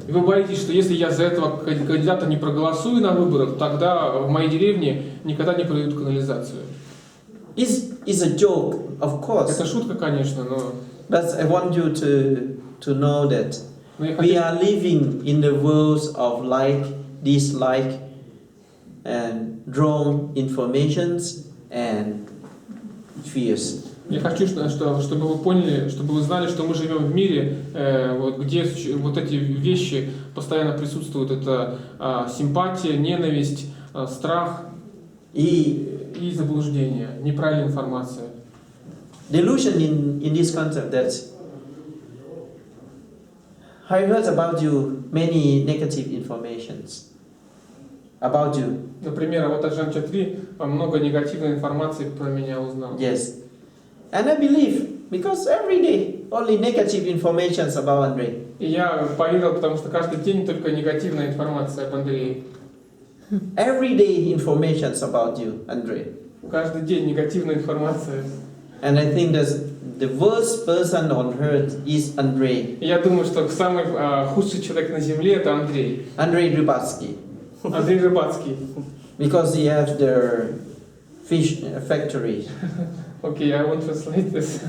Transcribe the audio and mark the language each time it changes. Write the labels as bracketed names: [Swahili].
[Russian] И вы боитесь, что если я за этого кандидата не проголосую на выборах, тогда в моей деревне никогда не проведут канализацию. [English] It's a joke, of course. [Russian] Это шутка, конечно, но. [English] But I want you to know that we are living in the world of like, dislike, and wrong informations and fears. [Russian] Я хочу, чтобы вы поняли, чтобы вы знали, что мы живем в мире, где вот эти вещи постоянно присутствуют. Это симпатия, ненависть, страх и заблуждение, неправильная информация. [English] Delusion in this concept that I heard about you many negative informations about you. [Russian] Например, вот Аджан Чатри много негативной информации про меня узнал. [English] Yes. And I believe, because every day only negative informations about Andrei. [Russian] И я поверил, потому что каждый день только негативная информация об Андрее. [English] Every day informations about you, Andrei. [Russian] Каждый день негативная информация. [English] And I think that the worst person on earth is Andrei. [Russian] И я думаю, что самый худший человек на земле это Андрей. [English] Andrei Rybatsky. [Russian] Андрей Рыбацкий. [English] Because he has the fish factory. Okay, I won't translate this.